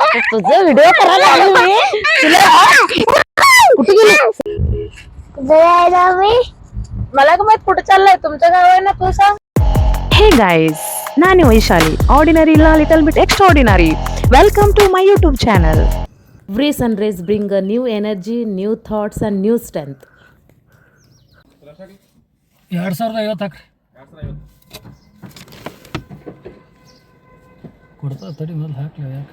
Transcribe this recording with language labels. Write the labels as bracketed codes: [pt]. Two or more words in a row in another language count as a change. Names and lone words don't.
[mr] तुझं व्हिडिओ करायला आलो मी कुठे गेली मी मला का माहित कुठे चाललंय तुमच्या गाव आहे ना तू सांग [en] hey guys [kn] ನಾನು ವೈಶಾಲಿ ಆರ್ಡಿನರಿ ಇಲ್ಲ [en] little bit extraordinary welcome to my YouTube channel every sunrise bring a new energy new thoughts and new strength [kn] 2050 ಕೊಡ್ತಾ ತಡಿ ಮೇಲೆ ಹಾಕ್ಲಿ